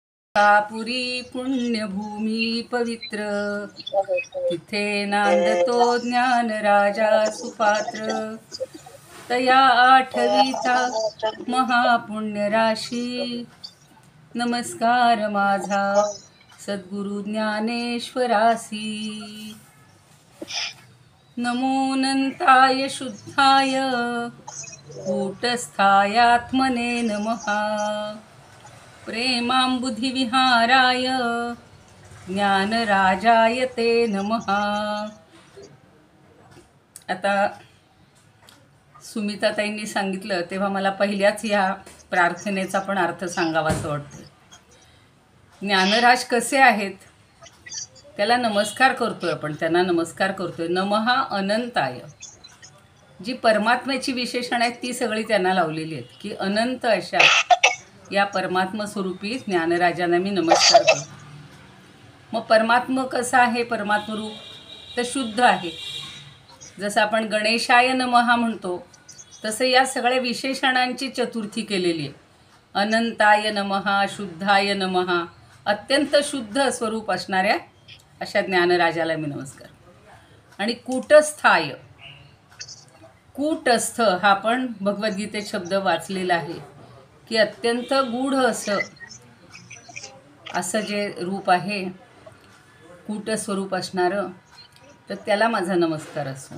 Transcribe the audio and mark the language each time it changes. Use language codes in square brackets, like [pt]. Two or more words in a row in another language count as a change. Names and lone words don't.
[mr] पुरी पुण्यभूमी पवित्र, तिथे नांदतो ज्ञान राजा सुपात्र. तया आठवीचा महापुण्य राशी, नमस्कार माझा सद्गुरु ज्ञानेश्वरासी. [sa] नमो अनंताय शुद्धाय कूटस्थायात्मने नमः. प्रेमांबुधिविहाराय ज्ञानराजाय ते नमः. [mr] आता सुमिताताईंनी सांगितलं तेव्हा मला पहिल्याच या प्रार्थनेचा पण अर्थ सांगावासा वाटतो. ज्ञानराज कसे आहेत त्याला नमस्कार करतोय आपण, त्यांना नमस्कार करतोय. [sa] नमः अनंताय, [mr] जी परमात्म्याची विशेषण आहेत ती सगळी त्यांना लावलेली आहेत की अनंत अशा या परमात्मा स्वरूपी ज्ञानराजांना मी नमस्कार करतो. मग परमात्मा कसा आहे? परमात्मा रूप तर शुद्ध आहे. जसं आपण [sa] गणेशाय नमः [mr] म्हणतो तसं या सगळ्या विशेषणांची चतुर्थी केलेली आहे. [sa] अनंताय नमः, शुद्धाय नमः, [mr] अत्यंत शुद्ध स्वरूप असणाऱ्या अशा ज्ञानराजाला मी नमस्कार. आणि कूटस्थाय, कूटस्थ हा पण भगवद्गीतेत शब्द वाचलेला आहे की अत्यंत गूढ असं जे रूप आहे कूट स्वरूप असणारं, तर त्याला माझा नमस्कार असो.